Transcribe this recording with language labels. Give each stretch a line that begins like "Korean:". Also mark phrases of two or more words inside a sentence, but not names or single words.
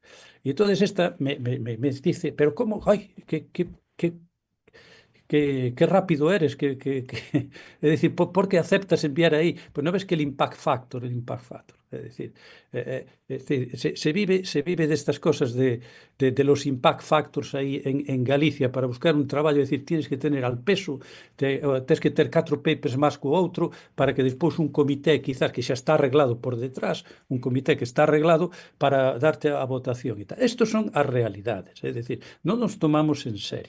Spanish: E entonces esta me dice, pero como, que rápido eres,
Galician: é dicir, por que aceptas enviar aí? Pois non ves que el
English: impact factor,
Galician: é dicir, se vive destas cosas
Spanish: de los
English: impact factors
Galician: aí en Galicia para buscar un traballo, é dicir,
Spanish: tienes que tener al peso,
Galician: tens que ter 4 papers máis co outro para que despois un comité, quizás que xa está arreglado por detrás, un comité que está arreglado para darte a votación e tal.
Spanish: Estos son
Galician: as realidades, é dicir, non nos tomamos en serio.